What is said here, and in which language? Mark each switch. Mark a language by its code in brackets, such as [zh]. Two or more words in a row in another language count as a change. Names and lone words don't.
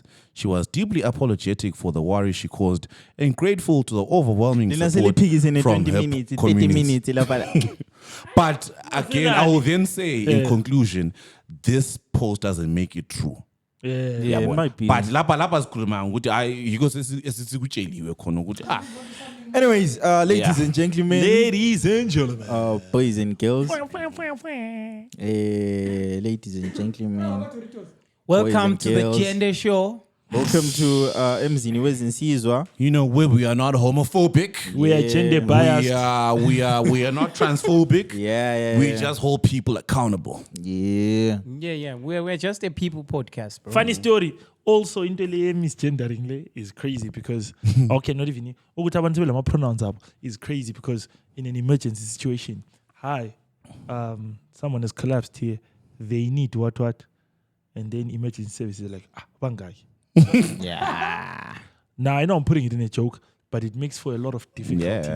[en] She was deeply apologetic for the worry she caused and grateful to the overwhelming support from her 30 minutes. But again, I will then say in conclusion, this post doesn't make it true. Yeah, it might be. [zu] But lapha sikhuluma ukuthi hayi yiko sesikutsheliwe khona ukuthi [en] Anyways, ladies and gentlemen, boys and girls, ladies and gentlemen, Welcome and to the girls. Gender Show. welcome to Emzini Wezinsizwa. you know where we are not homophobic. We are gender biased. We are not transphobic. We Yeah. just hold people accountable. Yeah. Yeah. We're just a people podcast, bro. Funny story. Also, [zu] into le [en] misgendering le is crazy because okay, not even [zu] ukuthi abantu belama [en] pronouns up is crazy because in an emergency situation, someone has collapsed here. They need what, and then emergency services are like bangai. Yeah. Now I know I'm putting it in a joke, but it makes for a lot of difficulties